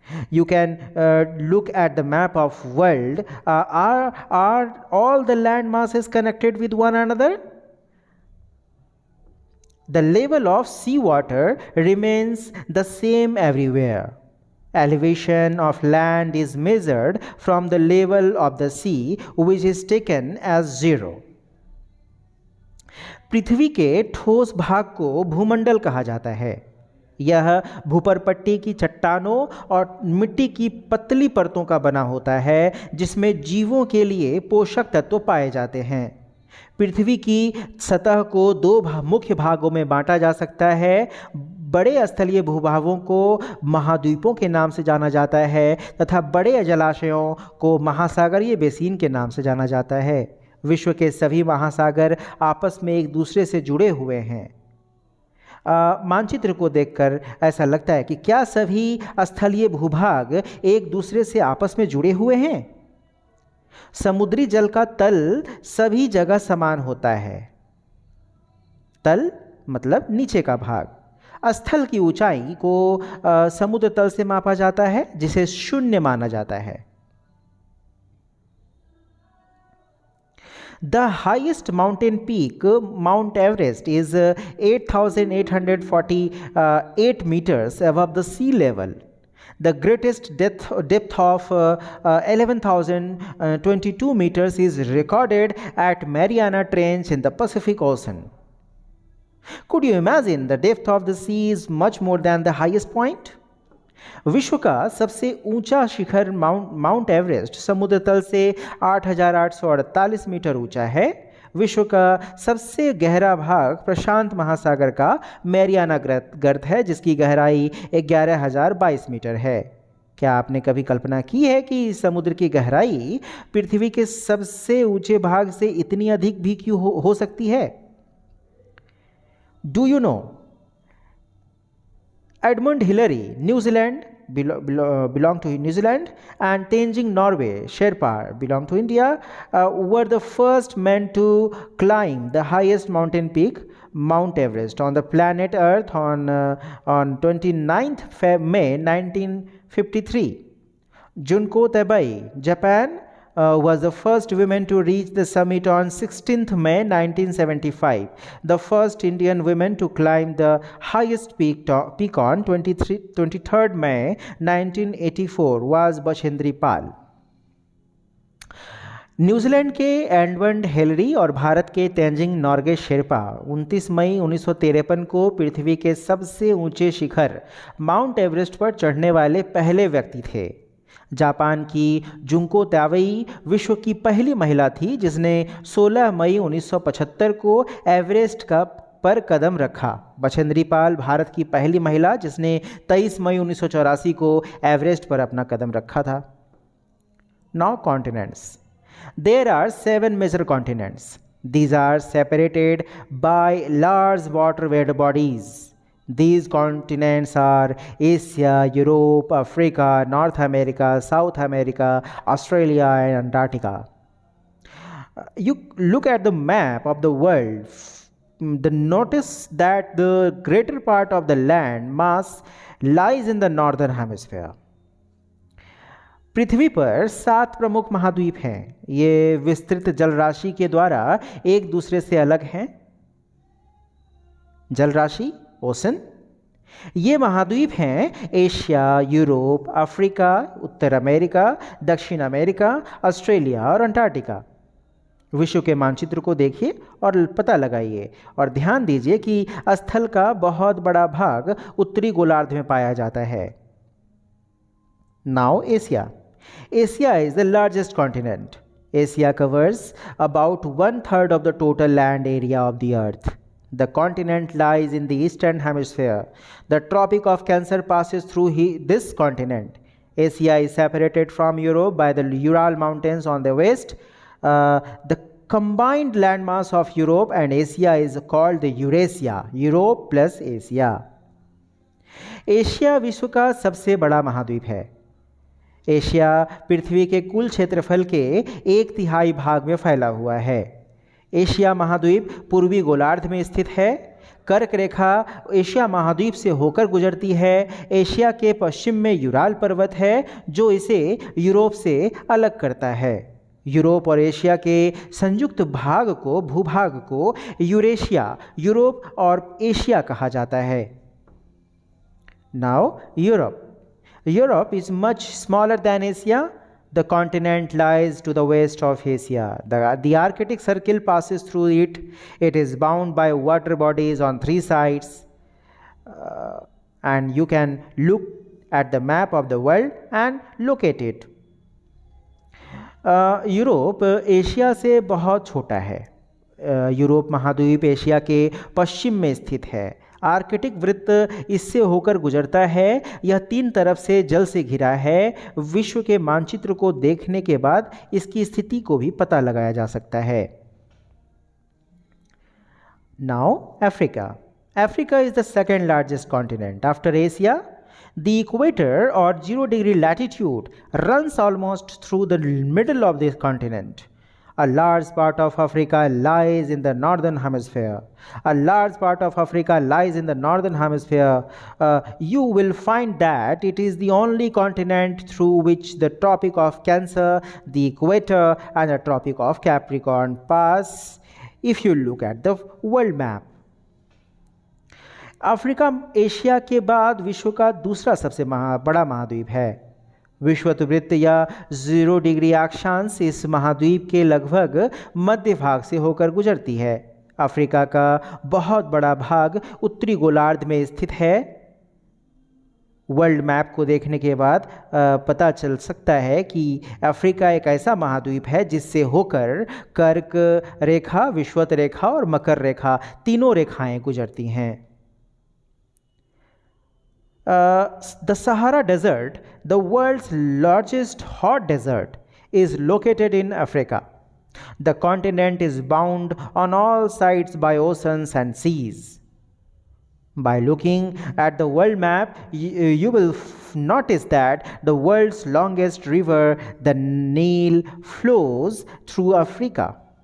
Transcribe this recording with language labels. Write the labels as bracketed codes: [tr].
[en] You can look at the map of world. Are all the land masses connected with one another? The level of seawater remains the same everywhere. Elevation of land is measured from the level of the sea, which is taken as 0. [hi] पृथ्वी के ठोस भाग को भूमंडल कहा जाता है। यह भूपरपट्टी की चट्टानों और मिट्टी की पतली परतों का बना होता है जिसमें जीवों के लिए पोषक तत्व पाए जाते हैं। पृथ्वी की सतह को दो मुख्य भागों में बांटा जा सकता है। बड़े स्थलीय भूभागों को महाद्वीपों के नाम से जाना जाता है तथा बड़े जलाशयों को महासागरीय बेसिन के नाम से जाना जाता है। विश्व के सभी महासागर आपस में एक दूसरे से जुड़े हुए हैं। मानचित्र को देखकर ऐसा लगता है कि क्या सभी स्थलीय भूभाग एक दूसरे से आपस में जुड़े हुए हैं? समुद्री जल का तल सभी जगह समान होता है। तल मतलब नीचे का भाग। स्थल की ऊंचाई को समुद्र तल से मापा जाता है, जिसे 0 माना जाता है। [en] The highest mountain peak, Mount Everest, is 8,848 meters above the sea level. The greatest depth of 11,022 meters is recorded at Mariana Trench in the Pacific Ocean. Could you imagine the depth of the sea is much more than the highest point? [hi] विश्व का सबसे ऊंचा शिखर mount Everest समुद्र तल से 8,848 metre ऊंचा है। विश्व का सबसे गहरा भाग प्रशांत महासागर का मैरियाना गर्त है, जिसकी गहराई 11,022 मीटर है। क्या आपने कभी कल्पना की है कि समुद्र की गहराई पृथ्वी के सबसे ऊंचे भाग से इतनी अधिक भी क्यों हो सकती है? [en] Do you know Edmund Hillary, New Zealand, belong to New Zealand, and Tenzing Norway, Sherpa, belong to India, were the first men to climb the highest mountain peak, Mount Everest, on the planet Earth on 29th May 1953. Junko Tabai, Japan, was the first woman to reach the summit on 16th May 1975. The first Indian woman to climb the highest peak on 23rd May 1984 was Bachendri Pal. [hi] New Zealand के Edmund Hillary और भारत के तेंजिंग नॉर्गे शेरपा 29 मई 1953 को पृथ्वी के सबसे ऊंचे शिखर mount Everest पर चढ़ने वाले पहले व्यक्ति थे। जापान की जुंको तावेई विश्व की पहली महिला थी जिसने 16 मई 1975 को एवरेस्ट पर कदम रखा। बछेंद्री पाल भारत की पहली महिला जिसने 23 मई 1984 को एवरेस्ट पर अपना कदम रखा था। [en] Now continents. There are 7 major continents. These are separated by large water wet bodies. These continents are Asia, Europe, Africa, North America, South America, Australia, and Antarctica. You look at the map of the world, notice that the greater part of the land mass lies in the northern hemisphere. [hi] पृथ्वी पर 7 प्रमुख महाद्वीप हैं। ये विस्तृत जल राशि के द्वारा एक दूसरे से अलग हैं। जल राशि ओशन। ये महाद्वीप हैं एशिया, यूरोप, अफ्रीका, उत्तर अमेरिका, दक्षिण अमेरिका, ऑस्ट्रेलिया और अंटार्कटिका। विश्व के मानचित्र को देखिए और पता लगाइए और ध्यान दीजिए कि स्थल का बहुत बड़ा भाग उत्तरी गोलार्ध में पाया जाता है। [en] Now Asia. Asia is the largest continent. Asia covers about 1/3 of the total land area of the earth. The continent lies in the eastern hemisphere. The Tropic of Cancer passes through this continent. Asia is separated from Europe by the Ural Mountains on the west. The combined landmass of Europe and Asia is called the Eurasia. Europe plus Asia. [hi] Asia विश्व का सबसे बड़ा महाद्वीप है। Asia पृथ्वी के कुल क्षेत्रफल के 1/3 भाग में फैला हुआ है। एशिया महाद्वीप पूर्वी गोलार्ध में स्थित है। कर्क रेखा एशिया महाद्वीप से होकर गुजरती है। एशिया के पश्चिम में यूराल पर्वत है जो इसे यूरोप से अलग करता है। यूरोप और एशिया के संयुक्त भूभाग को यूरेशिया, यूरोप और एशिया कहा जाता है। [en] Now Europe. Europe is much smaller than Asia. The continent lies to the west of Asia. The Arctic Circle passes through it. It is bound by water bodies on 3 sides. And you can look at the map of the world and locate it. [hi] Europe Asia से बहुत छोटा है। Europe महाद्वीप Asia के पश्चिम में स्थित है। Arctic वृत्त इससे होकर गुजरता है। यह 3 तरफ से जल से घिरा है। विश्व के मानचित्र को देखने के बाद इसकी स्थिति को भी पता लगाया जा सकता है। [en] Now, Africa. Africa is the second largest continent after Asia. The equator or 0-degree latitude runs almost through the middle of this continent. A large part of Africa lies in the northern hemisphere. A large part of Africa lies in the northern hemisphere. You will find that it is the only continent through which the Tropic of Cancer, the equator, and the Tropic of Capricorn pass. If you look at the world map, [hi] Africa Asia के बाद विश्व का दूसरा सबसे बड़ा महाद्वीप है। विषुवत वृत्त या 0 डिग्री अक्षांश इस महाद्वीप के लगभग मध्य भाग से होकर गुजरती है। अफ्रीका का बहुत बड़ा भाग उत्तरी गोलार्ध में स्थित है। वर्ल्ड मैप को देखने के बाद पता चल सकता है कि अफ्रीका एक ऐसा महाद्वीप है जिससे होकर कर्क रेखा, विषुवत रेखा और मकर रेखा तीनों रेखाएं गुजरती हैं। [en] The Sahara Desert, the world's largest hot desert, is located in Africa. The continent is bound on all sides by oceans and seas. By looking at the world map, you will notice that the world's longest river, the Nile, flows through Africa.